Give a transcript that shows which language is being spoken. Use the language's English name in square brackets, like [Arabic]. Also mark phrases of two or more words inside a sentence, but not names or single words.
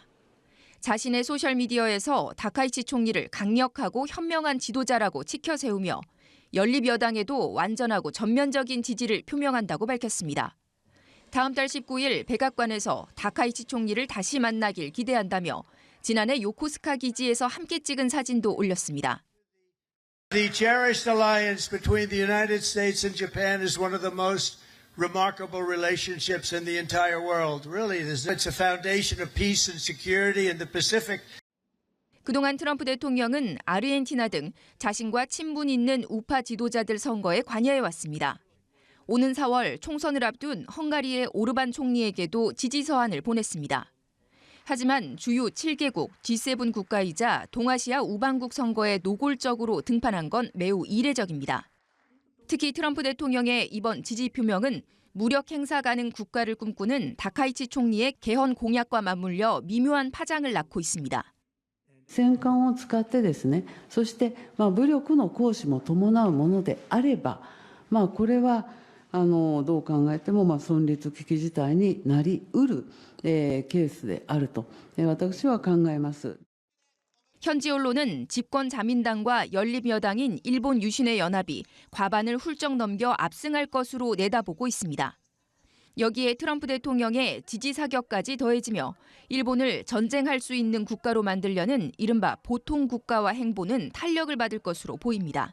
[Korean] 자신의 소셜미디어에서 다카이치 총리를 강력하고 현명한 지도자라고 치켜 세우며 연립여당에도 완전하고 전면적인 지지를 표명한다고 밝혔습니다. 다음 달 19일 백악관에서 다카이치 총리를 다시 만나길 기대한다며 지난해 요코스카 기지에서 함께 찍은 사진도 올렸습니다. [English] The cherished alliance between the United States and Japan is one of the most remarkable relationships in the entire world. Really, it's a foundation of peace and security in the Pacific. [Korean] 그동안 트럼프 대통령은 아르헨티나 등 자신과 친분 있는 우파 지도자들 선거에 관여해왔습니다. 오는 4월 총선을 앞둔 헝가리의 오르반 총리에게도 지지 서한을 보냈습니다. 하지만 주요 7개국 G7 국가이자 동아시아 우방국 선거에 노골적으로 등판한 건 매우 이례적입니다. 특히 트럼프 대통령의 이번 지지 표명은 무력 행사 가능 국가를 꿈꾸는 다카이치 총리의 개헌 공약과 맞물려 미묘한 파장을 낳고 있습니다. [Japanese] 戦艦を使ってですね、そして武力の行使も伴うものであれば、これはどう考えても存立危機事態になりうるケースであると私は考えます。 [Korean] 현지 언론은 집권 자민당과 연립여당인 일본 유신의 연합이 과반을 훌쩍 넘겨 압승할 것으로 내다보고 있습니다. 여기에 트럼프 대통령의 지지 사격까지 더해지며 일본을 전쟁할 수 있는 국가로 만들려는 이른바 보통 국가화 행보는 탄력을 받을 것으로 보입니다.